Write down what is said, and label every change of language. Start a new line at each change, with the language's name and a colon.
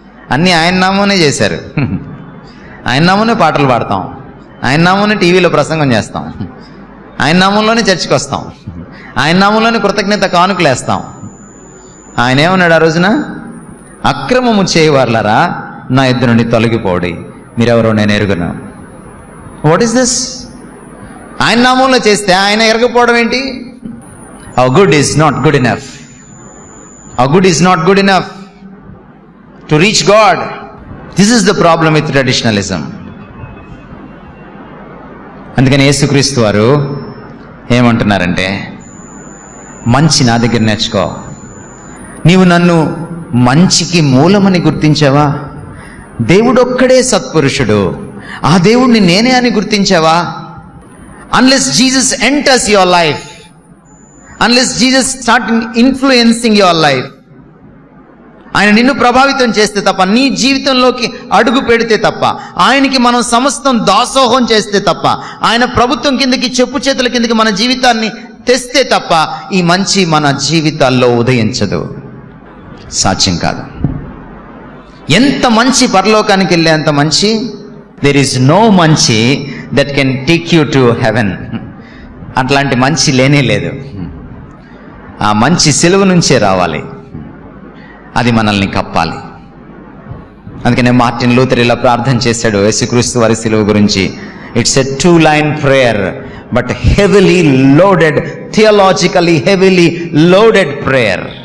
Telugu: అన్నీ ఆయన నామమునే చేశారు. ఆయన నామమునే పాటలు పాడతాం, ఆయన నామమునే టీవీలో ప్రసంగం చేస్తాం, ఆయన నామంలోనే చర్చికి వస్తాం, ఆయన నామంలోనే కృతజ్ఞత కానుకలేస్తాం. ఆయన ఏమన్నాడు ఆ రోజున? అక్రమము చేయవార్లారా, నా ఎద్దు నుండి తొలగిపోడి, మీరెవరో నేను ఎరుగును.
English: What is this?
Telugu: ఆయన నామంలో చేస్తే ఆయన ఎరగపోవడం ఏంటి?
English: Our good is not good enough. Our good is not good enough to reach God. This is the problem with traditionalism.
Telugu: అందుకని యేసుక్రీస్తు వారు ఏమంటున్నారంటే, మంచి నా దగ్గర నేర్చుకో. నీవు నన్ను మంచికి మూలమని గుర్తించావా? దేవుడొక్కడే సత్పురుషుడు, ఆ దేవుడిని నేనే అని గుర్తించావా?
English: Unless Jesus enters your life,
Telugu: unless Jesus starts influencing your life, ఆయన నిన్ను ప్రభావితం చేస్తే తప్ప, నీ జీవితంలోకి అడుగు పెడితే తప్ప, ఆయనకి మనం సమస్తం దాసోహం చేస్తే తప్ప, ఆయన ప్రభుత్వం కిందకి, చెప్పు చేతుల కిందకి మన జీవితాన్ని తెస్తే తప్ప ఈ మంచి మన జీవితాల్లో ఉదయించదు, సాధ్యం కాదు. ఎంత మంచి పరలోకానికి వెళ్ళేంత మంచి,
English: there is no మంచి that can take you to heaven.
Telugu: అట్లాంటి మంచి లేనే లేదు. ఆ మంచి సిలువ నుంచే రావాలి, అది మనల్ని కప్పాలి. అందుకనే మార్టిన్ లూథర్ ఇలా ప్రార్థన చేశాడు యేసుక్రీస్తు వారి సిలువ గురించి.
English: It's a 2-line prayer, but heavily loaded, theologically heavily loaded prayer.